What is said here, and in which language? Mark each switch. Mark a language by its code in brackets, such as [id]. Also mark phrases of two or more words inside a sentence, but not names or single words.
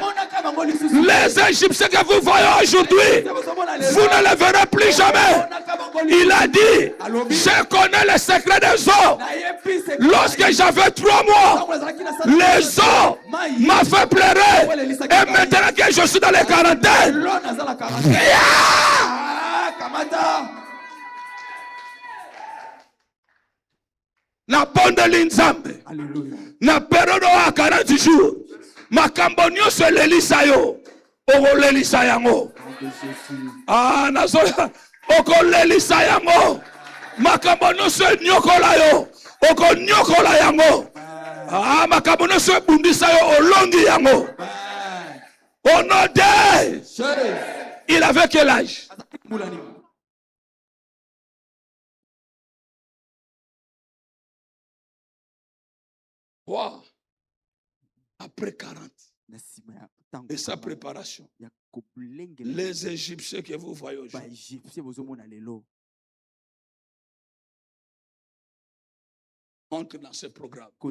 [fr] Les Égyptiens que vous voyez aujourd'hui, vous ne les verrez plus jamais. Il a dit, je connais le secret des eaux. Lorsque j'avais 3 mois, les eaux m'ont fait pleurer. Et maintenant que je suis dans les quarantaines, [ln] na bonde linzambe na période à 40 jours makambo nyonso elelisa yo okolelisa yango nazo okolelisa yango makambo nyonso enyokola yo okonyokola yango makambo nyonso ebundisa yo olongi yango [fr] au nom de il avait quel âge? Wow. Après 40 et sa préparation, les Égyptiens que vous voyez aujourd'hui entrent dans ce programme.